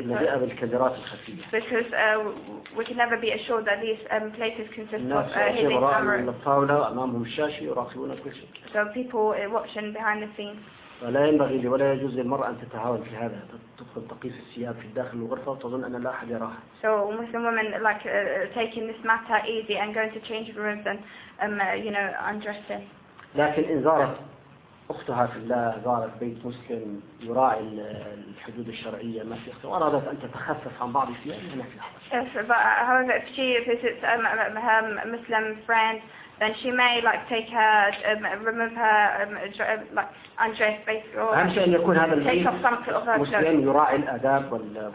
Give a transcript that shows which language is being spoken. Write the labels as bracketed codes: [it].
[en] Because we can never be assured that these places consist of hidden cameras. So people are watching behind the scenes. [ar] ولا ينبغي ولا يجوز للمرأة أن تتهاون في هذا. تدخل تقيس الثياب في داخل الغرفة وتظن أن لا أحد يراها. [en] So Muslim women like taking this matter easy and going to change rooms and you know undressing. [ar] لكن إن زارت أختها في الله زارت بيت مسلم يراعي الحدود الشرعية ما في أختها وأرادت أن تتخفف عن بعض الثياب هنا في الحرج. [en] But however, if she visits her Muslim friend, then she may like take her, remove her, like undress basically, or take off some of her clothes.